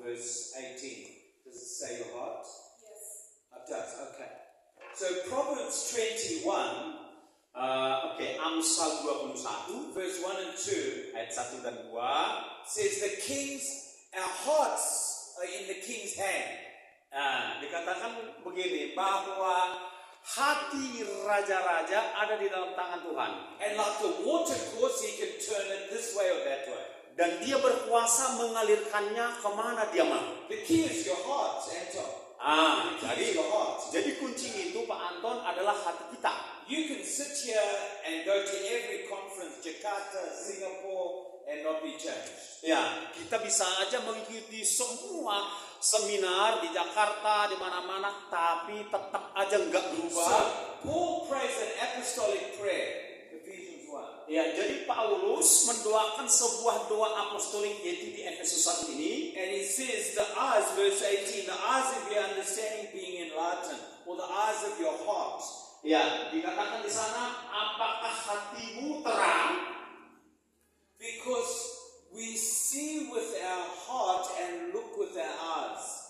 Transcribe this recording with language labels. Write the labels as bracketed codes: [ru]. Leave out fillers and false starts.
[en] Verse 18. Does it say your heart? Yes. It does. Okay. So Proverbs 21, [id] Amsal 21 [en] verse 1 and 2 [id] ayat 1 dan 2 [en] says our hearts are in the king's hand. [id] dikatakan begini bahwa hati raja-raja ada di dalam tangan Tuhan. [en] And like the water course, he can turn it this way or that way. [id] Dan dia berkuasa mengalirkannya kemana dia mau. [en] The key is your heart, Anton. The key is your heart. [id] Jadi kunci itu Pak Anton adalah hati kita. [en] You can sit here and go to every conference, Jakarta, Singapore, and not be changed. [id] Ya, kita bisa aja mengikuti semua seminar di Jakarta, di mana-mana, tapi tetap aja nggak [en] So, [id] berubah. [en] Paul prays an apostolic prayer, Ephesians 1. [id] Ya, jadi Paulus mendoakan sebuah doa apostolik yaitu di Efesus 1 ini. [en] And he says, the eyes, verse 18, the eyes of your understanding being enlightened, or the eyes of your heart. [id] Ya, dikatakan di sana, apakah hatimu terang? [en] Because we see with our heart and look with our eyes.